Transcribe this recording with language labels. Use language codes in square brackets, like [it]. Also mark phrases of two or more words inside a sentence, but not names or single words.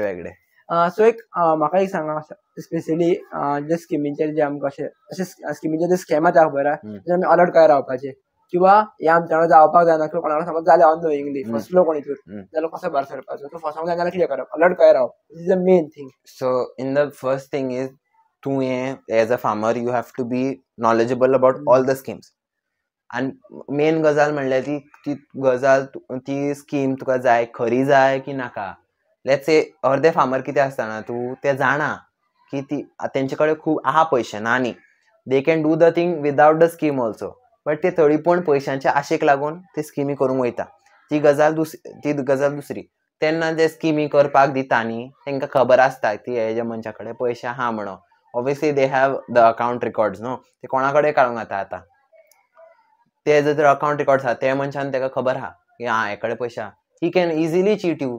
[kok] वेगळे. सो एक म्हाका एक सांगा, स्पेशली जे स्किमीचेर जे आमकां अशे स्किमीचे जे स्कॅम जाता खबर आहा, आमी अलर्ट करून रावपाचे, किंवा हे आमच्या वांगडा जावपाक जायना, किंवा कोणाक समज जालें अननोइंगली फसलो कोण हितून, जाल्यार कसो भायर सरपाचो, तो फसोंक जायना जाल्यार कितें करप? अलर्ट करून रावप, [en] This is the main thing. So in the first thing is तूं as a farmer you have to be knowledgeable about all the schemes. [kok] आनी मेन गजाल म्हणल्यार ती गजाल, ती स्कीम तुका जाय खरी जाय की नाका. [en] let's say [kok] अर्दे फार्मर कितें आसता ना, तूं तें जाणा की ती तेंचे कडेन खूब आहा पयशे ना न्ही, [en] they can do the thing without the scheme also, but [kok] ते तरी पूण पयशांच्या आशेक लागून ते स्किमी करूंक वयता. ती गजाल दुसरी. तेन्ना जे स्किमी करपाक दिता न्ही, तांकां खबर आसता की हेज्या मनशा कडेन पयशे आहा म्हणून. [en] Obviously they have the account records [kok] न्हू, ते कोणा कडेन काडूंक जाता. आतां ते जर [en] account records [kok] आहा, त्या मनशान ताका खबर आहा की हे कडेन पयशे आहा, [en] he can easily cheat you.